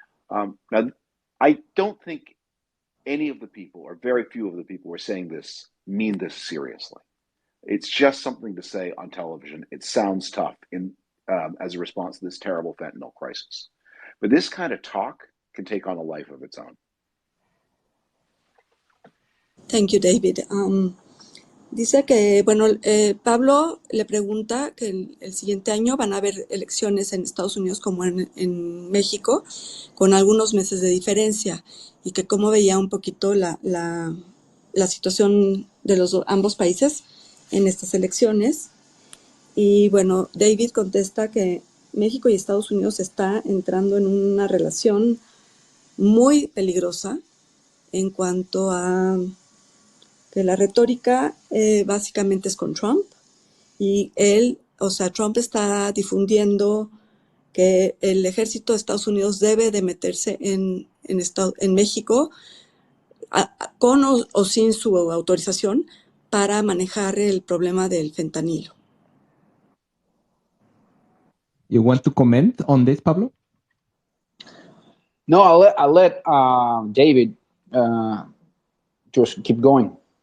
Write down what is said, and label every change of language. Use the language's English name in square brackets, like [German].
[English] Now, I don't think any of the people, or very few of the people who are saying this, mean this seriously. It's just something to say on television. It sounds tough as a response to this terrible fentanyl crisis. But this kind of talk can take on a life of its own. Thank you, David. [Spanish] Dice que, bueno, Pablo le pregunta que el siguiente año van a haber elecciones en Estados Unidos como en México, con algunos meses de diferencia, y que cómo veía un poquito la situación de ambos países en estas elecciones. Y bueno, David contesta que México y Estados Unidos está entrando en una relación muy peligrosa en cuanto a que la retórica básicamente es con Trump, y Trump está difundiendo que el ejército de Estados Unidos debe de meterse en México con o sin su autorización para manejar el problema del fentanilo. [English] You want to comment on this, Pablo? No, I'll let David just keep going.